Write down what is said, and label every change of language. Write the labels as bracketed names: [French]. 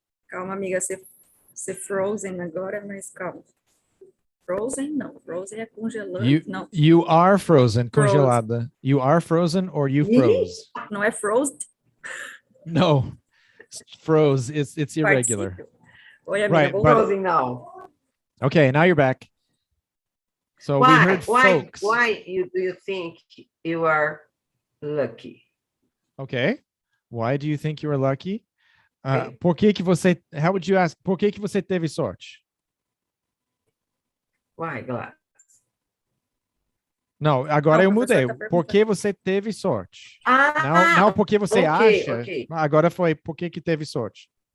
[Portuguese] Calma, amiga, você frozen agora, mas calma. Frozen? Não, frozen é congelando. Não. [English] You are frozen, congelada. You are frozen or you froze? [Portuguese] Não é frozen? [English] No. Froze. It's irregular. [Portuguese] Oi, amiga, [English] frozen now. Okay, now you're back. So we heard folks. Why do you think you are lucky? Okay. Why do you think you are lucky? [Portuguese] Por que você, [English] how would you ask, [Portuguese] por que você teve sorte? [English] Why, Glass? [Portuguese] Não, agora eu mudei. Por que você teve sorte? Não porque você acha. [English] Okay. [Portuguese] Agora foi por que teve sorte.